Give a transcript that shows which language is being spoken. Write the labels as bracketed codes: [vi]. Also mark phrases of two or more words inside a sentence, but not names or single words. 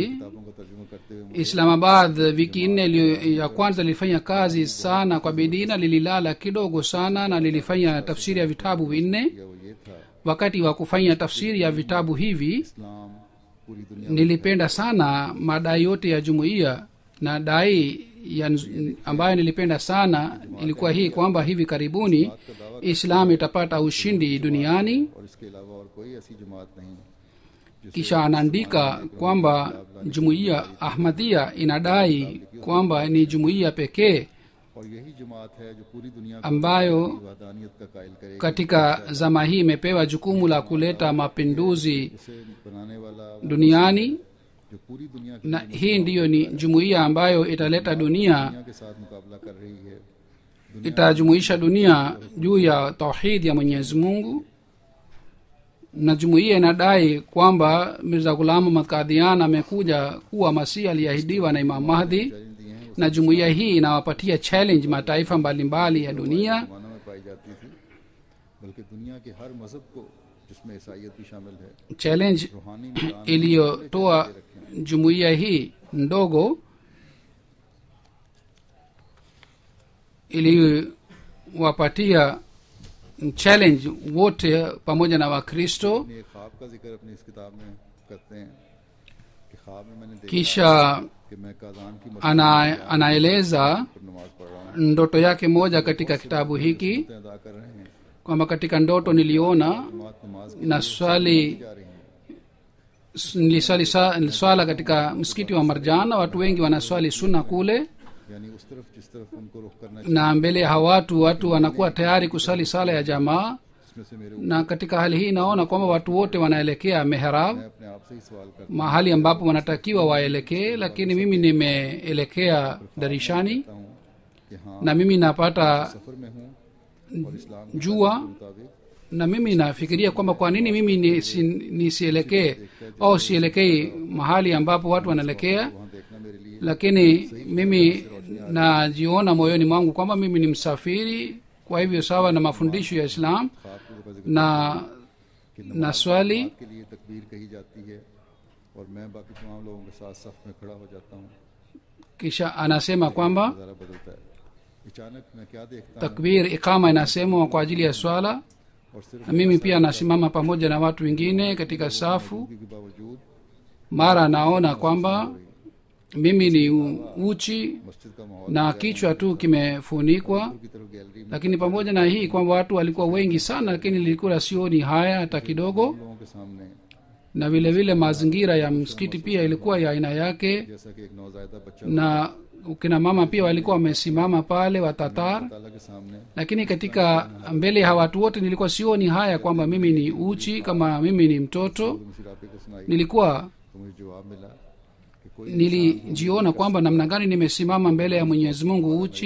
[ur] کتابوں کا ترجمہ کرتے ہوئے مجھے [sw] Islamabad wiki nne ya kwanza nilifanya kazi sana kwa bidii na nililala kidogo sana na nilifanya tafsiri ya vitabu vinne. [ur] کیا وہ یہ تھا, [sw] Wakati wa kufanya tafsiri ya vitabu hivi [ur] اسلام پوری دنیا [sw] nilipenda sana madai yote ya jumuiya na dai ya ambayo nilipenda sana ilikuwa hii kwamba hivi karibuni Islam itapata ushindi duniani. [ur] اور اس کے علاوہ اور کوئی ایسی جماعت نہیں [sw] Kisha anaandika kwamba jumuiya Ahmadiyya inadai kwamba ni jumuiya pekee [ur] اور یہی جماعت ہے جو پوری دنیا کو [sw] ambayo [ur] وحدانیت کا قائل کرے گی. [sw] katika zama hii imepewa jukumu la kuleta mapinduzi [ur] اسے بنانے والا [sw] duniani, [ur] جو پوری دنیا کی [sw] na hii ndiyo ni jumuiya ambayo italeta dunia, [ur] دنیا کے ساتھ مقابلہ کر رہی ہے. [sw] itajumuisha dunia juu ya tauhid ya Mwenyezi Mungu. Na jumuiya inadai kwamba Mirza Ghulam Ahmad Qadian amekuja kuwa masihi aliyeahidiwa na Imam Mahdi, [ur] چیلنج دیے ہیں, [sw] na jumuiya hii inawapatia challenge mataifa mbalimbali ya dunia. [ur] زمانہ میں پائی جاتی تھی، بلکہ دنیا کے ہر مذہب کو، جس میں عیسائیت بھی شامل ہے, [sw] Challenge [ur] روحانی ندان [sw] iliyotoa jumuiya hii ndogo iliwapatia challenge wote pamoja na Wakristo. [ur] اپنے ایک خواب کا ذکر اپنی اس کتاب میں کرتے ہیں کہ خواب میں میں نے دیکھا [sw] Kisha [ur] کہ میں کازان کی [sw] anaeleza [ur] پر نماز پڑھ رہا ہوں, [sw] ndoto yake moja katika kitabu hiki [ur] ادا کر رہے ہیں, [sw] kwamba katika ndoto niliona [ur] جماعت نماز کی [sw] na swali [ur] جا رہی ہیں. [sw] niliswali swala katika msikiti wa Marjan, na watu wengi wanaswali sunna kule, [ur] یعنی اس طرف جس طرف ان کو رخ کرنا [sw] na mbele ya watu wanakuwa tayari kusali sala ya jamaa. [ur] جس میں سے میرے [sw] Na katika hali hii naona kwamba watu wote wanaelekea mihrab, [ur] میں اپنے آپ سے ہی سوال کرتا [sw] mahali ambapo wanatakiwa waelekee, lakini mimi nimeelekea darishani [ur] ہوں کہ ہاں [sw] na mimi napata [ur] سفر میں ہوں اور اسلام کے [sw] jua, [ur] مطابق [sw] na mimi nafikiria kwamba kwa nini mimi nisielekee au sielekei mahali ambapo watu wanaelekea. [ur] وہاں دیکھنا میرے لیے [sw] Lakini mimi najiona moyoni mwangu kwamba mimi ni msafiri, kwa hivyo sawa na mafundisho ya Islam [ur] خواب کا ذکر [sw] na swali. [ur] کے لیے تکبیر کہی جاتی ہے اور میں باقی تمام لوگوں کے ساتھ صف میں کھڑا ہو جاتا ہوں. [sw] Kisha anasema kwamba [ur] نظارہ بدلتا ہے. اچانک میں کیا دیکھتا ہوں [sw] takbir ikama inasemwa kwa ajili ya swala, [ur] اور صرف [sw] na mimi pia nasimama pamoja na watu wengine katika safu. [ur] کے باوجود [sw] Mara naona kwamba mimi ni uchi [ur] مسجد کا ماحول [sw] na kichwa tu kimefunikwa, [ur] کی طرف گیلری میں [sw] lakini pamoja na hii kwamba watu walikuwa wengi sana, lakini nilikuwa sioni haya hata kidogo. [ur] لوگوں کے سامنے [sw] Na vile vile mazingira ya msikiti pia ilikuwa ya aina yake, [ur] جیسا کہ ایک نوزائیدہ بچہ [sw] na kina mama pia walikuwa wamesimama pale wa Tatar, [ur] تعالیٰ کے سامنے [sw] lakini katika mbele ya watu wote nilikuwa sioni haya kwamba mimi ni uchi, kama mimi ni mtoto. [ur] مسیراپے کو سنائی [sw] Nilikuwa [ur] تو مجھے جواب ملا کہ کوئی [sw] nilijiona kwamba namna gani nimesimama mbele ya Mwenyezi Mungu uchi.